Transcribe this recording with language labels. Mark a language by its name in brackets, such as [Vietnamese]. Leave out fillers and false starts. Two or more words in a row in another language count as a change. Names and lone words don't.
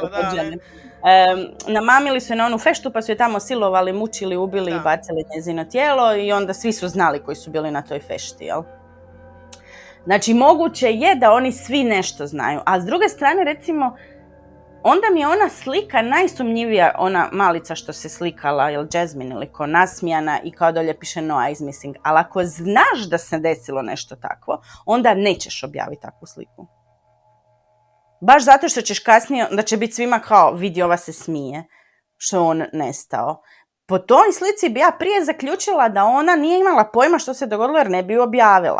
[Croatian] Namamili su je na onu feštu pa su je tamo silovali, mučili, ubili i bacili njezino tijelo i onda svi su znali koji su bili na toj fešti, jel? Znači, moguće je da oni svi nešto znaju, a s druge strane, recimo, onda mi je ona slika najsumnjivija, ona malica što se slikala, jel Jasmine ili ko, nasmijana i kao dolje piše [English] Noa is missing. [Croatian] Ali ako znaš da se desilo nešto takvo, onda nećeš objaviti takvu sliku. Baš zato što ćeš kasnije, da će biti svima kao, vidi, ova se smije, što je on nestao. Po toj slici bi ja prije zaključila da ona nije imala pojma što se dogodilo jer ne bi objavila.